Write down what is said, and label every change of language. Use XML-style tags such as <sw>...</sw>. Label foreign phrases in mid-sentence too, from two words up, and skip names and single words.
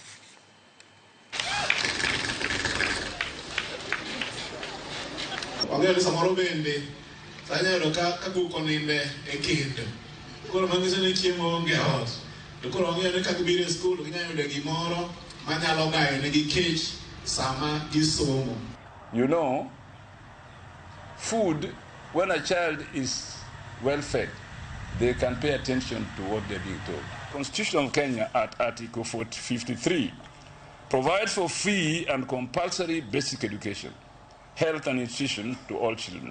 <luo>Wang'eyo ni samoro bende sanyalo ka guko ninde e kendo. Koro manyiso ni chiemo onge ot. To koro wang'eyo ni ka gibiro e skul ginyalo yudo gimoro manyalo gayo negi kech sama gisomo.</luo> <en>You know, food, when a child is well fed, they can pay attention to what they're being told. Constitution of Kenya at Article 53 provides for free and compulsory basic education, health and nutrition to all children.</en>